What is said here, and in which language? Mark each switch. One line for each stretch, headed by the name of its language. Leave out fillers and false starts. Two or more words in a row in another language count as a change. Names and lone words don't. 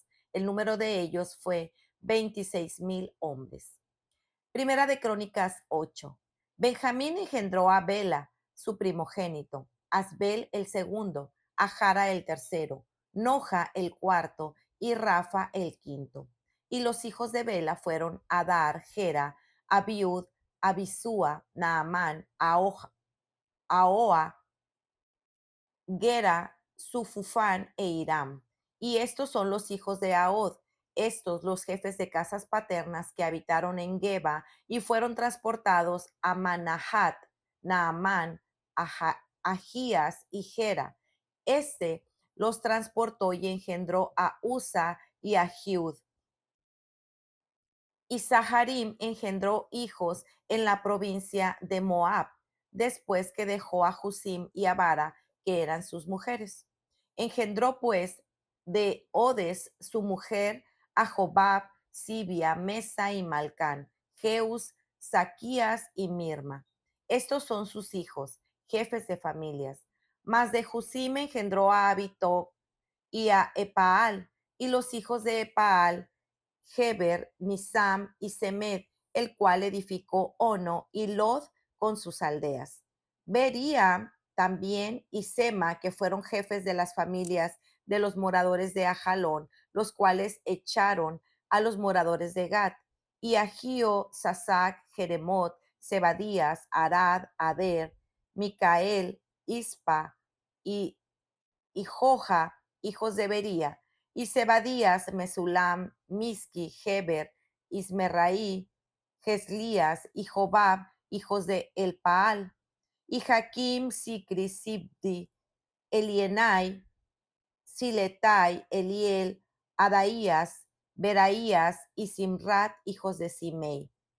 Spanish: El número de ellos fue 26,000 hombres. Primera de Crónicas 8. Benjamín engendró a Bela, su primogénito, Asbel el segundo, a Jara el tercero, Noja el cuarto y Rafa el quinto. Y los hijos de Bela fueron Adar, Gera, Abiud, Abisúa, Naamán, Ahoa, Gera, Sufufán e Hiram. Y estos son los hijos de Ahod, estos los jefes de casas paternas que habitaron en Geba y fueron transportados a Manahat, Naamán, Ahías y Gera. Este los transportó y engendró a Usa y a Hiud. Y Saharim engendró hijos en la provincia de Moab, después que dejó a Husim y a Bara, que eran sus mujeres. Engendró pues de Odes su mujer a Jobab, Sibia, Mesa y Malcán, Jeus, Saquías y Mirma. Estos son sus hijos, jefes de familias. Mas de Husim engendró a Abitob y a Epaal, y los hijos de Epaal, Heber, Misam y Semed, el cual edificó Ono y Lod con sus aldeas. Bería también y Sema, que fueron jefes de las familias de los moradores de Ajalón, los cuales echaron a los moradores de Gat, y Agio, Sasac, Jeremot, Zebadías, Arad, Ader, Micael, Ispa y Joja, hijos de Bería, y Zebadías, Mesulam, Miski, Heber, Ismerraí, Geslías y Jobab, hijos de Elpaal, y Jaquim, Sicri, Sibdi, Elienai, Siletai, Eliel, Adaías, Beraías y Simrat, hijos de Simei.